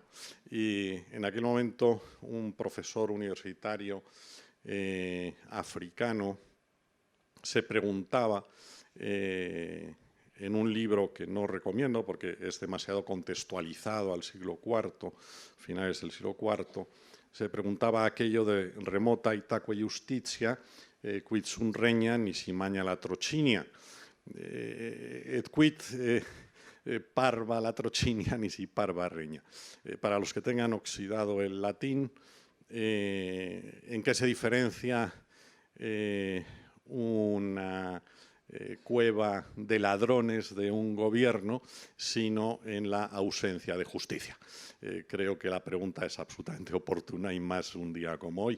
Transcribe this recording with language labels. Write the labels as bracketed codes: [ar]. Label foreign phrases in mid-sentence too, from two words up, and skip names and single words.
[es] Y en aquel momento un profesor universitario africano se preguntaba en un libro que no recomiendo porque es demasiado contextualizado al siglo IV, finales del siglo IV, se preguntaba aquello de [la] remota itaque justitia, quid sunt regna nisi magna latrocinia, et quid parva latrocinia nisi parva regna. [es] Para los que tengan oxidado el latín, ¿en qué se diferencia una cueva de ladrones de un gobierno, sino en la ausencia de justicia? Creo que la pregunta es absolutamente oportuna y más un día como hoy.